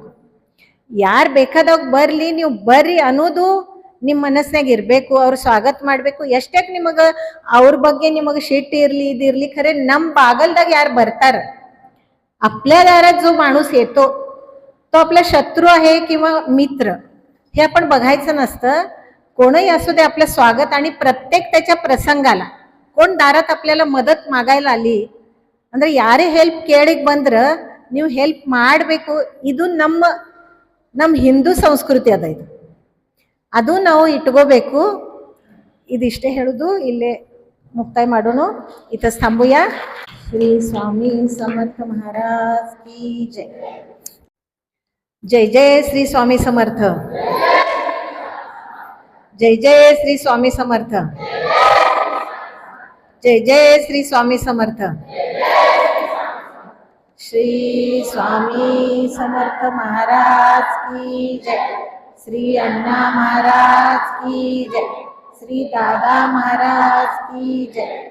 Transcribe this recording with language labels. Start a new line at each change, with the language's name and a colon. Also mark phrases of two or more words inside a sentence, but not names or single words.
Kannada: ಯಾರು ಬೇಕಾದಾಗ ಬರ್ಲಿ, ನೀವು ಬರ್ರಿ ಅನ್ನೋದು ನಿಮ್ಮ ಮನಸ್ಸಿನಾಗ ಇರಬೇಕು. ಅವ್ರು ಸ್ವಾಗತ ಮಾಡಬೇಕು. ಎಷ್ಟೇ ನಿಮಗೆ ಅವ್ರ ಬಗ್ಗೆ ನಿಮಗೆ ಶಿಟ್ ಇರಲಿ, ಇದಿರಲಿ, ಖರೆ ನಮ್ಮ बागलದಾಗ ಯಾರು ಬರ್ತಾರ,
Marathi: आपल्या दारात जो माणूस येतो तो आपला शत्रू आहे किंवा मित्र हे आपण बघायचं नसतं. कोणही असू दे आपलं स्वागत. आणि प्रत्येक त्याच्या प्रसंगाला कोण दारात आपल्याला मदत मागायला आली
Kannada: ಅಂದ್ರೆ ಯಾರೇ ಹೆಲ್ಪ್ ಕೇಳಿಗೆ ಬಂದ್ರೆ ನೀವು ಹೆಲ್ಪ್ ಮಾಡಬೇಕು. ಇದು ನಮ್ಮ ಹಿಂದೂ ಸಂಸ್ಕೃತಿ ಅದ. ಇದು ಅದು ನಾವು ಇಟ್ಕೋಬೇಕು. ಇದಿಷ್ಟೇ ಹೇಳುದು, ಇಲ್ಲೇ ಮುಕ್ತಾಯ ಮಾಡೋಣ.
Marathi: इथंच थांबूया.
Hindi: श्री स्वामी समर्थ महाराज की जय. जय जय श्री स्वामी समर्थ. जय जय श्री स्वामी समर्थ. जय जय श्री स्वामी समर्थ. श्री स्वामी समर्थ महाराज की जय. श्री अण्णा महाराज की जय. श्री दादा महाराज की जय.